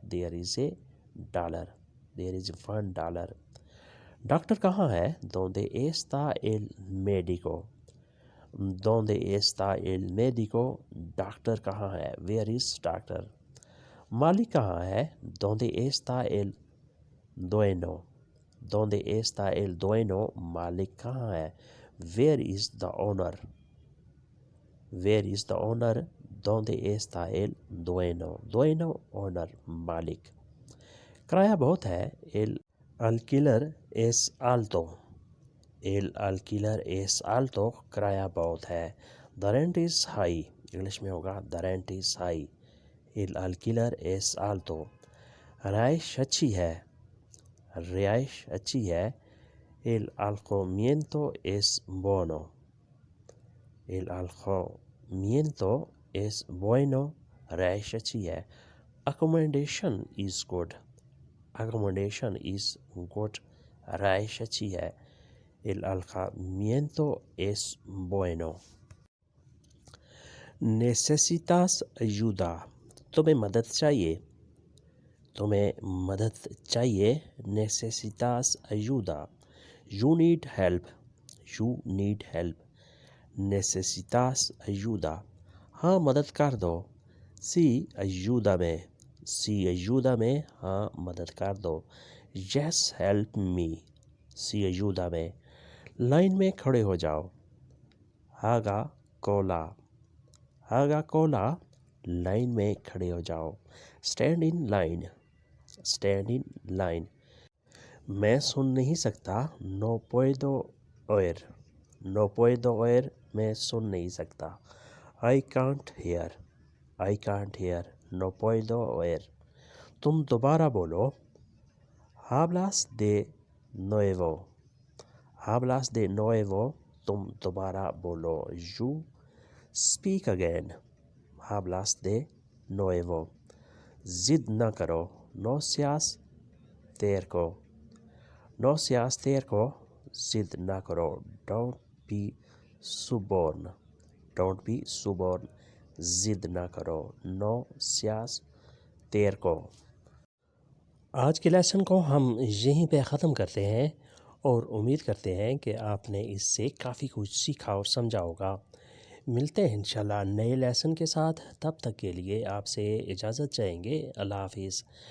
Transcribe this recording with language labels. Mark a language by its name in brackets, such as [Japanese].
[English] there is a dollar, there is $1। [Hindi] Doctor कहाँ है? [Spanish] donde está el médico, donde está el médico, [Hindi] doctor कहाँ है? [English] where is doctor। [Hindi] मालिक कहाँ है? [Spanish] donde está el dueño, donde está el dueño, [Hindi] मालिक कहाँ है? [English] where is the owner, where is the owner, [Spanish] donde está el dueño, [English] dueño owner मालिक। [Hindi] किराया बहुत है। [Spanish] el alquiler es alto, el alquiler es alto, [Hindi] किराया बहुत है। [English] the rent is high, [Hindi] English में होगा [English] the rent is high, [Spanish] el alquiler es alto। [Hindi] रिहाइश अच्छी है, रिहाइश अच्छी है। [Spanish] el alojamiento es bueno, el alojamiento es bueno, [Hindi] रिहाइश अच्छी है। [English] accommodation is good, accommodation is good, [Hindi] रिहाइश अच्छी है। [Spanish] el alojamiento es bueno। necesitas ayuda, [Hindi] तुम्हें मदद चाहिए, तुम्हें मदद चाहिए। [Spanish] necesitas ayuda, [English] you need help, you need help, necesitas ayuda। [Hindi] हाँ मदद कर दो। [Spanish] sí ayúdame, sí ayúdame, [Hindi] हाँ मदद कर दो। [English] yes help me, [Spanish] sí ayúdame। [Hindi] Line में खड़े हो जाओ। [Spanish] haga cola, haga cola, [Hindi] line में खड़े हो जाओ। [English] stand in line, stand in line। [Hindi] मैं सुन नहीं सकता, [Spanish] no puedo oír, no puedo oír, [Hindi] मैं सुन नहीं सकता। [English] I can't hear, I can't hear, [Spanish] no puedo oír। [Hindi] तुम दोबारा बोलो। [Spanish] hablas de nuevo, hablas de nuevo, [Hindi] तुम दोबारा बोलो। [English] you speak again, [Spanish] hablas de nuevo। [Hindi] जिद न करो, [Spanish] no seas terco, no seas terco, जिद न करो। [English] don't be stubborn, don't be stubborn, [Hindi] जिद न करो। [Spanish] no seas terco। [Hindi] आज के लेसन को हम यहीं पे ख़त्म करते हैं और उम्मीद करते हैं कि आपने इससे काफ़ी कुछ सीखा और समझा होगा। मिलते हैं इंशाल्लाह नए लेसन के साथ, तब तक के लिए आपसे इजाज़त चाहेंगे। अल्लाह हाफिज़।